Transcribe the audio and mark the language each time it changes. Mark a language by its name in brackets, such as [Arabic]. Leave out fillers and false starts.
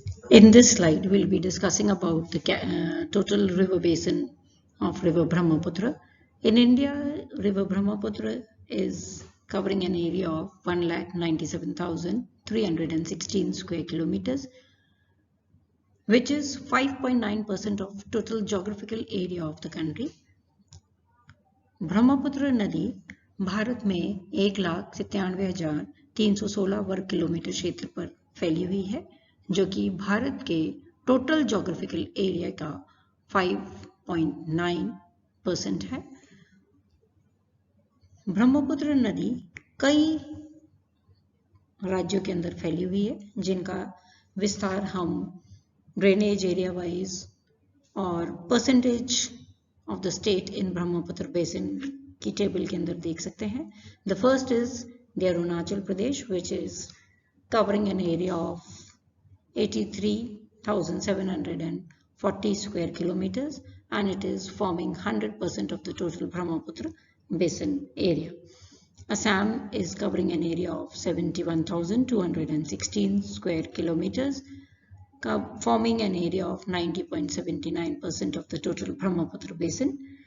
[English] In this slide, we'll be discussing about the total river basin of River Brahmaputra. In India, River Brahmaputra is covering an area of 1,97,316 square kilometers, which is 5.9% of total geographical area of the country. [Hindi] Brahmaputra नदी भारत में 1,97,316 वर्ग kilometre क्षेत्र पर फैली हुई है, जो कि भारत के [English] total geographical area [Hindi] का 5.9% है। ब्रह्मपुत्र नदी कई राज्यों के अंदर फैली हुई है, जिनका विस्तार हम [English] drainage area wise [Hindi] और [English] percentage of the state in Brahmaputra basin [Hindi] की टेबल के अंदर देख सकते हैं। [English] The first is the Arunachal Pradesh, which is covering an area of 83,740 square kilometers, and it is forming 100% of the total Brahmaputra basin area. Assam is covering an area of 71,216 square kilometers, forming an area of 90.79% of the total Brahmaputra basin.